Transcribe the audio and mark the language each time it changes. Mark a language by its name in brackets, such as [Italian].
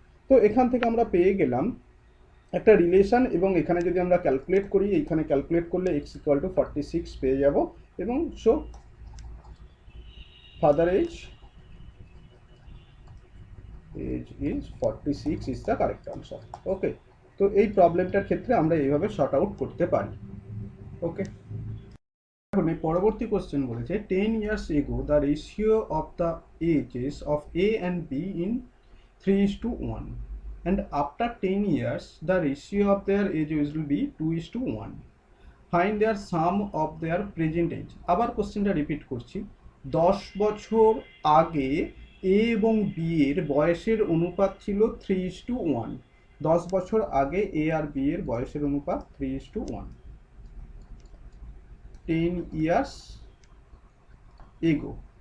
[Bangla] তো এখান থেকে আমরা পেয়ে গেলাম একটা রিলেশন, এবং এখানে যদি আমরা ক্যালকুলেট করি, এইখানে ক্যালকুলেট করলে x = 46 পেয়ে যাব, এবং [English] So father age is 46 is the correct answer. [Bangla] ওকে, তো এই প্রবলেমটার ক্ষেত্রে আমরা এইভাবে শর্ট আউট করতে পারি। ওকে, এখন এই পরবর্তী কোশ্চেন বলেছে [English] 10 years ago the ratio of the ages of A and B in 3:1, and after 10 years the ratio of their ages will be 2:1. Find their sum of their present age. [Bangla] আবার কোশ্চেনটা repeat করছি, 10 বছর আগে এ এবং B এর বয়সের অনুপাত ছিল 3:1। 10 বছর আগে এ আর বি এর বয়সের অনুপাত 3:1। [English] 10 years ago।